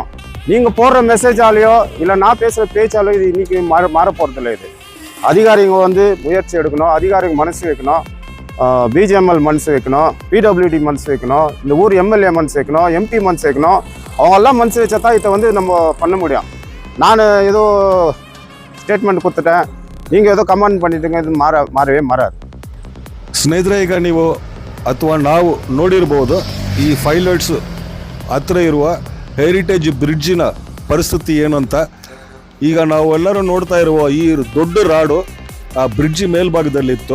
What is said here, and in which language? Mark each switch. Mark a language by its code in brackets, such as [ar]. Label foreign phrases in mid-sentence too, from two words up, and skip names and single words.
[ta] நீங்கள் போடுற மெசேஜாலேயோ இல்லை நான் பேசுகிற பேச்சாலோ இது இன்றைக்கி மாற போகிறதில்ல. இது அதிகாரிங்க வந்து முயற்சி எடுக்கணும், அதிகாரிங்க மனசு வைக்கணும், BGML மனசு வைக்கணும், PWD மனசு வைக்கணும், இந்த ஊர் MLA மனசு வைக்கணும், MP மனசு வைக்கணும். அவங்கெல்லாம் மனசு வச்சா தான் இதை வந்து நம்ம பண்ண முடியும். நான் ஏதோ [kn] ಸ್ಟೇಟ್ಮೆಂಟ್ ಕೊಡ್ತೇನೆ, [ta] நீங்கள் ஏதோ ಕಮೆಂಟ್ பண்ணிட்டுங்க, இது மாறவே மாறாது. [kn] ಸ್ನೇಹಿತರೆ, ಈಗ ನೀವು ಅಥವಾ ನಾವು ನೋಡಿರ್ಬೋದು ಈ ಪೈಲಟ್ಸ್ ಹತ್ರ ಇರುವ ಹೆರಿಟೇಜ್ ಬ್ರಿಡ್ಜಿನ ಪರಿಸ್ಥಿತಿ ಏನು ಅಂತ. ಈಗ ನಾವು ಎಲ್ಲರೂ ನೋಡ್ತಾ ಇರುವ ಈ ದೊಡ್ಡ ರಾಡು ಆ ಬ್ರಿಡ್ಜ್ ಮೇಲ್ಭಾಗದಲ್ಲಿತ್ತು.